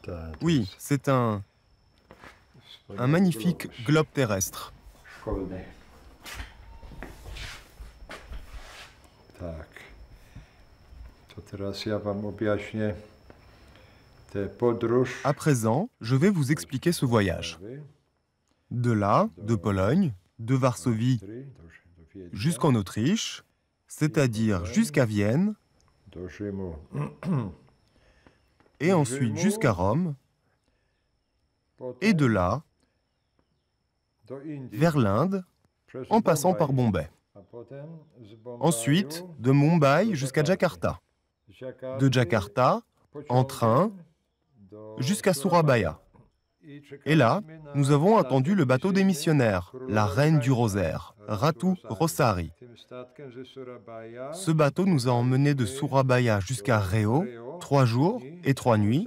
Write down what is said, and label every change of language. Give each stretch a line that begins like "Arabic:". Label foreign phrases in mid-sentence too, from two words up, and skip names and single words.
French: Oui, c'est un magnifique globe terrestre.
Polish: Tak. To teraz ja wam objaśnię tę podróż.
French: À présent, je vais vous expliquer ce voyage. De là, de Pologne, de Varsovie jusqu'en Autriche, c'est-à-dire jusqu'à Vienne,
Polish: Do Rzymu.
French: et ensuite jusqu'à Rome, et de là,
Polish: Do Indii.
French: vers l'Inde,
Polish: Przez
French: en passant par Bombay. Bombay.
Polish: A potem z Bombaju
French: Ensuite, de Mumbai jusqu'à Jakarta. De Jakarta, en train, jusqu'à Surabaya. Et là, nous avons attendu le bateau des missionnaires, la reine du rosaire, Ratu Rosari. Ce bateau nous a emmenés de Surabaya jusqu'à Reo, 3 jours et 3 nuits.